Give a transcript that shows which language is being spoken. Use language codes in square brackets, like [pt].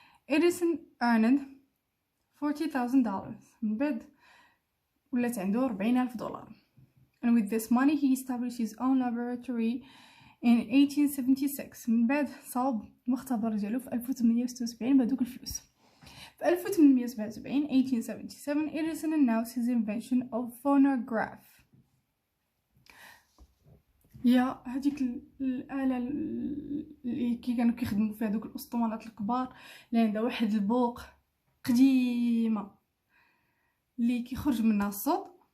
[en] إديسون earned $40,000. [ar] من بعد ولات عنده $40,000. [en] And with this money he established his own laboratory in 1876. [ar] من بعد صاوب المختبر ديالو في 1876 بهذوك الفلوس. [en] في 1877 1877 Edison announced his invention of phonograph. [ar] يا هذيك الآلة اللي كانوا كيخدموا فيها دوك الأسطوانات الكبار اللي عندها واحد البوق قديمة اللي كيخرج منها الصوت.